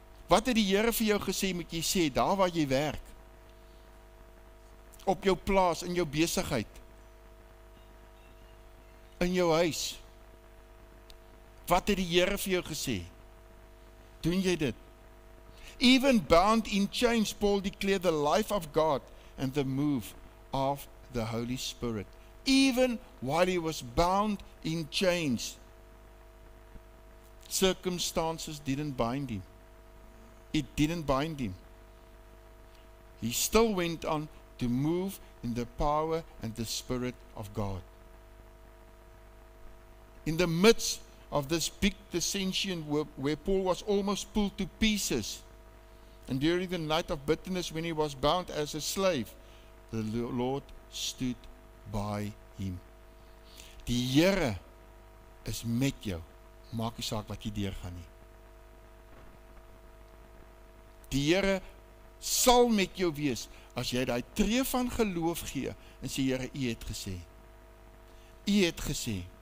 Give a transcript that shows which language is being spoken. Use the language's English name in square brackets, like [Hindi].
[Afrikaans] Wat het die Here vir jou gesê, moet jy sê, daar waar jy werk, op jou plaas, in jou besigheid, in jou huis? Wat het die Here vir jou gesê? Doen jy dit? [English] Even bound in chains, Paul declared the life of God and the move of the Holy Spirit. Even while he was bound in chains, circumstances didn't bind him. It didn't bind him. He still went on to move in the power and the Spirit of God. In the midst of this big dissension where Paul was almost pulled to pieces, and during the night of bitterness when he was bound as a slave, the Lord stood by him. [Afrikaans] Die Here is met jou, maak nie saak wat jy deurgaan nie. Die Here sal met jou wees, as jy daai tree van geloof gee, en sê, Here, U het gesê. U het gesê.